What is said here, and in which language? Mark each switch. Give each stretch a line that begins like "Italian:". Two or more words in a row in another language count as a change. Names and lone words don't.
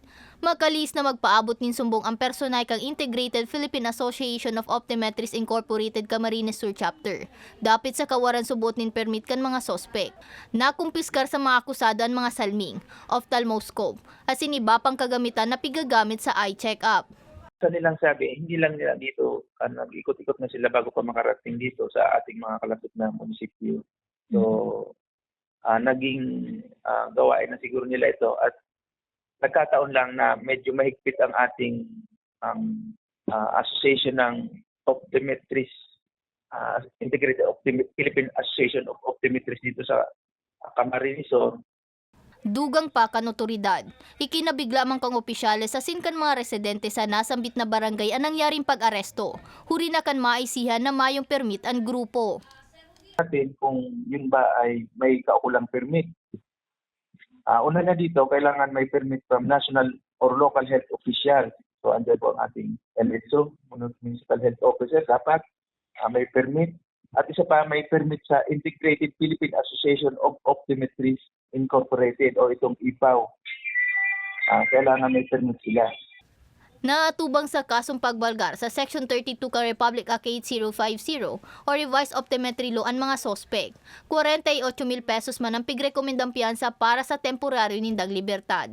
Bikol: Makalis na magpaabot nin sumbong ang personay kang Integrated Philippine Association of Optometrists Incorporated Camarines Sur Chapter. Dapit sa kawaran subot nin permit kan mga sospek. Nakumpiskar sa mga akusado ang mga salming, ophthalmoscope, asin iba pang kagamitan na pigagamit sa
English: eye check-up.
Filipino: Sa nilang sabi, hindi lang nila dito, nag-ikot-ikot na sila bago pa makarating dito sa ating mga kalapit na munisipyo. So, naging gawain na siguro nila ito at nagkataon lang na medyo mahigpit ang ating association ng optometrists, Integrated Philippine Association of Optometrists dito sa Camarines Sur.
Bikol: Dugang pa kan otoridad. Ikinabigla man kang opisyales sa sinkan mga residente sa nasambit na barangay ang nangyaring pag-aresto. Huri na kan maisihan na mayong permit ang grupo.
Filipino: Natin kung yun ba ay may kaukulang permit. Una na dito, kailangan may permit
English: from national or local health official.
Filipino: So, andyan po ang ating MHO,
English: Municipal Health Officer,
Filipino: dapat may permit. At isa pa, may permit sa Integrated Philippine Association of Optometrists Incorporated o itong IPAO. Kailangan may permit sila.
Bikol: Naatubang sa kasong pagbalgar sa Section 32 ka Republic Act 8050 o Revised Optometry Law ang mga sospek. 48,000 pesos man ang pigrekomendang piyansa para sa temporaryo nindang libertad.